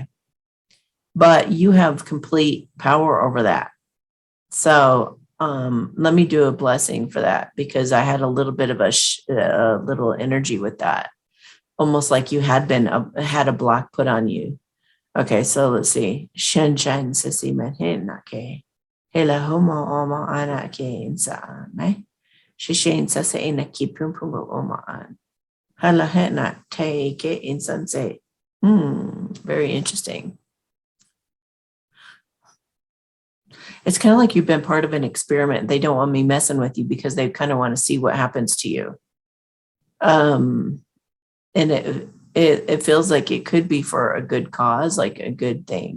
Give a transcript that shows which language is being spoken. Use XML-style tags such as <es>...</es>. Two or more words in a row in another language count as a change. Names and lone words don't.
<en>But you have complete power over that. So let me do a blessing for that, because I had a little bit of a little energy with that, almost like you had had a block put on you. Okay, so let's see. Shen shen sisi menhin ke. Hela homo omo ana ke insa me. Shishin sasa ina ki pum pum omo an. Hala hena te ke insanse. Very interesting. It's kind of like you've been part of an experiment. They don't want me messing with you because they kind of want to see what happens to you. And it feels like it could be for a good cause, like a good thing.</en>